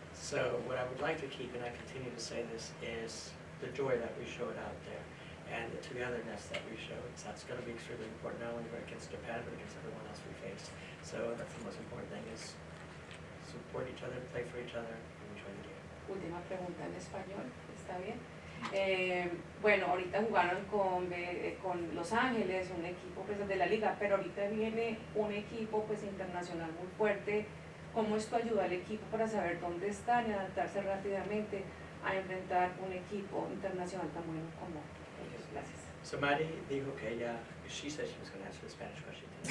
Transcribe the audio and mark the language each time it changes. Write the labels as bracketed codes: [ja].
[en] So what I would like to keep, and I continue to say this, is the joy that we showed out there and the togetherness that we showed. So that's going to be extremely important, not only against Japan, but against everyone else we face. So that's the most important thing, is support each other, play for each other, and enjoy the game. [es] Última pregunta en español, ¿está bien? Bueno, ahorita jugaron con Los Ángeles, un equipo pues, de la liga, pero ahorita viene un equipo pues, internacional muy fuerte. ¿Cómo esto ayuda al equipo para saber dónde están y adaptarse rápidamente a enfrentar un equipo internacional tan bueno como ellos? Gracias. [en] So Maddie [es] dijo que ella, [en] she said she was going to answer the Spanish question.